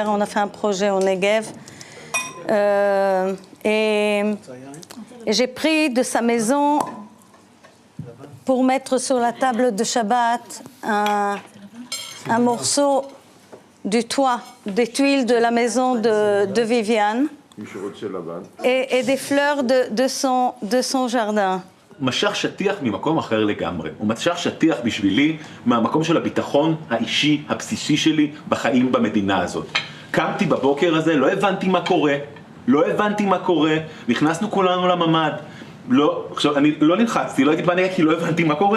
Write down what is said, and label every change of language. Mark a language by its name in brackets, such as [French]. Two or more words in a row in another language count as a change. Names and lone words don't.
[French] On a fait un projet au Negev. Et j'ai pris de sa maison pour mettre sur la table de Shabbat un morceau du toit, des tuiles de la maison de Vivian et des fleurs de son jardin. [Hebrew] משך שטיח ממקום אחר לגמרי. הוא משך שטיח בשבילי מהמקום של הביטחון האישי הבסיסי שלי בחיים במדינה הזאת. קמתי בבוקר הזה, לא הבנתי מה קורה, נכנסנו כולנו לממד. עכשיו, אני לא נלחצתי, לא הייתי בניה כי לא הבנתי מה קורה.